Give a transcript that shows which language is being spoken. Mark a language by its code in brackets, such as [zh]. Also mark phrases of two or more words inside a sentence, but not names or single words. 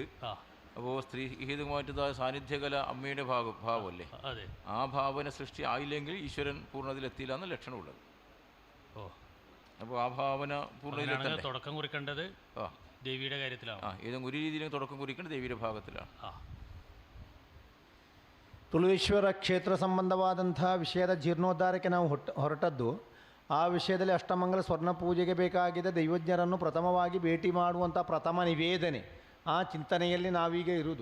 [ml] അപ്പോൾ സ്ത്രീ ഹേതുമായിട്ട് സാന്നിധ്യകല അമ്മയുടെ ഭാവമല്ലേ? അതെ. ആ ഭാവന സൃഷ്ടി ആയില്ലെങ്കിൽ ഈശ്വരൻ പൂർണ്ണതയിലെത്തിയില്ല എന്ന ലക്ഷണമുള്ളത്. അപ്പോൾ ആ ഭാവന പൂർണ്ണതയിലെത്തണ്ടേ? തുടക്കം കുറിക്കേണ്ടത് ദേവിയുടെ കാര്യത്തിലാണ്. ഏതെങ്കിലും ഒരു രീതിയിലും തുടക്കം കുറിക്കേണ്ടത് ദേവിയുടെ ಭಾಗത്തിലാണ്. [kn] ತುಳುವೇಶ್ವರ ಕ್ಷೇತ್ರ ಸಂಬಂಧವಾದಂಥ ವಿಷಯದ ಜೀರ್ಣೋದ್ಧಾರಕ್ಕೆ ನಾವು ಹೊರಟದ್ದು. ಆ ವಿಷಯದಲ್ಲಿ ಅಷ್ಟಮಂಗಲ ಸ್ವರ್ಣ ಪೂಜೆಗೆ ಬೇಕಾಗಿದ್ದ ದೈವಜ್ಞರನ್ನು ಪ್ರಥಮವಾಗಿ ಭೇಟಿ ಮಾಡುವಂಥ ಪ್ರಥಮ ನಿವೇದನೆ, ಆ ಚಿಂತನೆಯಲ್ಲಿ ನಾವೀಗ ಇರುವುದು.